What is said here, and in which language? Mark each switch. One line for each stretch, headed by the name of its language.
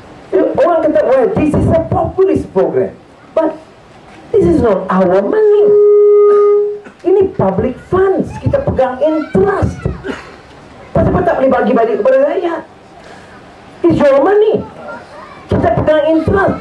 Malay: Orang kata,
English: well, this is a populist program, but this is not our money.
Malay: Ini public funds, kita pegang in trust. Kenapa tak boleh bagi balik kepada rakyat?
English: It's your money,
Malay: kita pegang
English: in trust.